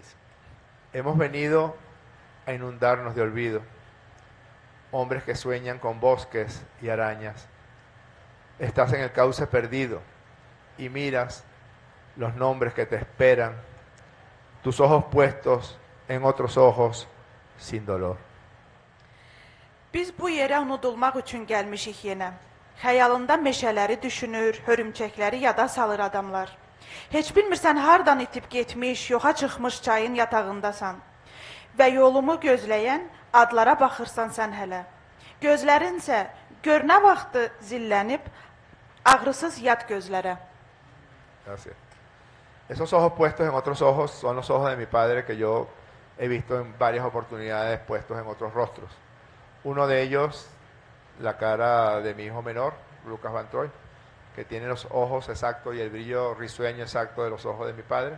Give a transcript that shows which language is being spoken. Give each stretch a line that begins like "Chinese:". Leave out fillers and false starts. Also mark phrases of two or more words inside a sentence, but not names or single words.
Spanish: Hemos venido a inundarnos de olvido, hombres que sueñan con bosques y arañas. Estás en el cauce perdido y miras los nombres que te esperan, tus ojos puestos en otros ojos sin dolor.
Azerbaijani: Biz bu yerə unudulmaq üçün gəlmişik yenə. Xəyalında meşələri düşünür, hörümçəkləri yada salır adamlar. Heç bilmirsən hardan itib getmiş, yoxa çıxmış çayın yatağındasan. Və yolumu gözləyən adlara baxırsan sən hələ. Gözlərinsə gör nə vaxtı zillənib, ağrısız yat gözlərə.
Spanish: Gracias. Esos ojos puestos en otros ojos son los ojos de mi padre que yo he visto en varias oportunidades puestos en otros rostros. Uno de ellos, la cara de mi hijo menor, Lucas Van Troy, que tiene los ojos exactos y el brillo risueño exacto de los ojos de mi padre.